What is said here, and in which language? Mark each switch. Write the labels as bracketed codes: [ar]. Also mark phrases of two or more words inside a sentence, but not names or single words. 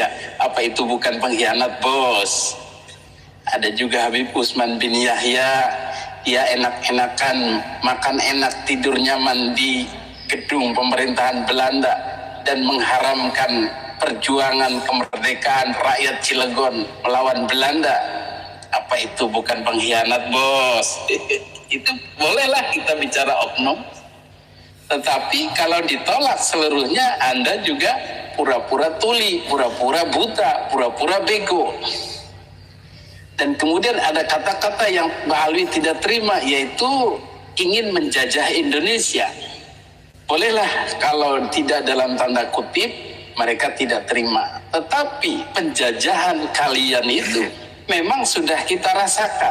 [id] Apa itu bukan pengkhianat, bos? Ada juga Habib Utsman bin Yahya, dia enak-enakan, makan enak, tidur nyaman di gedung pemerintahan Belanda dan mengharamkan perjuangan kemerdekaan rakyat Cilegon melawan Belanda. Apa itu bukan pengkhianat, bos? Itu bolehlah kita bicara oknum. Tetapi kalau ditolak seluruhnya, Anda juga pura-pura tuli, pura-pura buta, pura-pura bego. Dan kemudian ada kata-kata yang Mbak Alwi tidak terima, yaitu ingin menjajah Indonesia. Bolehlah kalau tidak dalam tanda kutip, mereka tidak terima. Tetapi penjajahan kalian itu memang sudah kita rasakan.